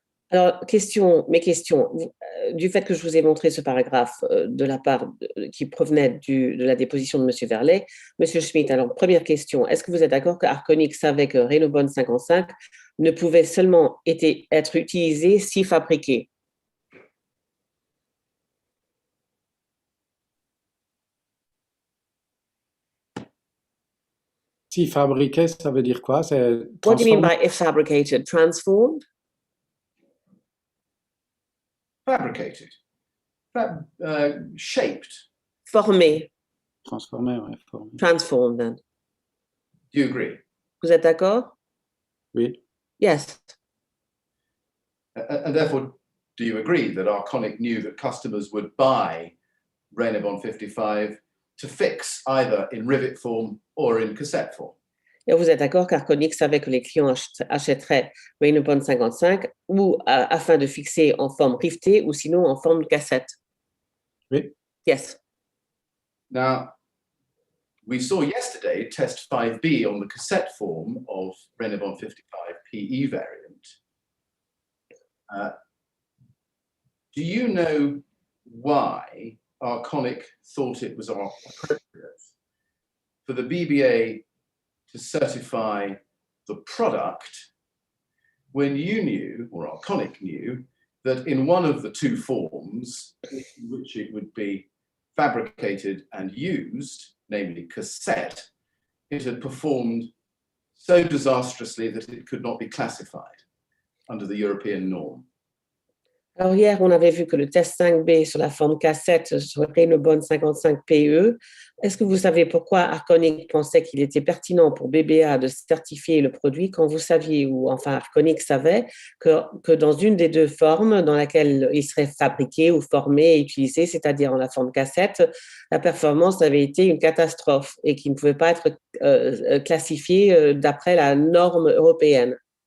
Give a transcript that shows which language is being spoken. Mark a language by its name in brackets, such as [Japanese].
[French] Alors, mes questions, du fait que je vous ai montré ce paragraphe de la part qui provenait de la déposition de M. Verlet, M. Schmidt, alors première question, est-ce que vous êtes d'accord que Arconic savait que Renobond 55 ne pouvait seulement être utilisé si fabriqué? Si fabriqué, ça veut dire quoi? C'est [English] What do you mean [French] transformé? [English] by if fabricated? Transformed? Fabricated, shaped. [French] Formé. Transformé, ouais, formé. [English] Transformed, then. Do you agree? [French] Vous êtes d'accord? Oui. [English] Yes. And therefore, do you agree that Arconic knew that customers would buy Renobond 55 to fix either in rivet form or in cassette form? [French] Et vous êtes d'accord qu'Arconic savait que les clients achèteraient Renobond 55 ou afin de fixer en forme rivetée ou sinon en forme de cassette? Oui. [English] Yes. Now, we saw yesterday test 5B on the cassette form of Renobond 55 PE variant. Do you know why Arconic thought it was appropriate for the BBA to certify the product when you knew, or Arconic knew, that in one of the two forms in which it would be fabricated and used, namely cassette, it had performed so disastrously that it could not be classified under the European norm? [French] Alors hier, on avait vu que le test 5B sur la forme cassette sur Renobone 55PE. Est-ce que vous savez pourquoi Arconic pensait qu'il était pertinent pour BBA de certifier le produit quand vous saviez, ou enfin Arconic savait, que dans une des deux formes dans laquelle il serait fabriqué ou formé et utilisé, c'est-à-dire en la forme cassette, la performance avait été une catastrophe et qu'il ne pouvait pas être classifié d'après la norme européenne?